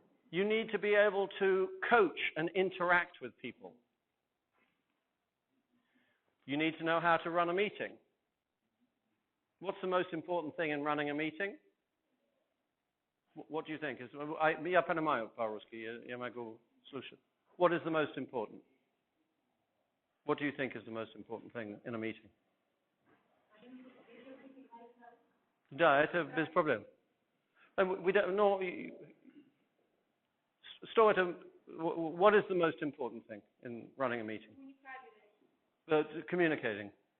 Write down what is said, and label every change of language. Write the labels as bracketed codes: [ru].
[en] You need to be able to coach and interact with people. You need to know how to run a meeting. What's the most important thing in running a meeting? What do you think? [ru] Ja понимаю по-русски, я могу слушать. [en] What is the most important? What do you think is the most important thing in a meeting? [ru] Да, это без проблем. [en] And we don't know. Stuart, what is the most important thing in running a meeting? Communicating.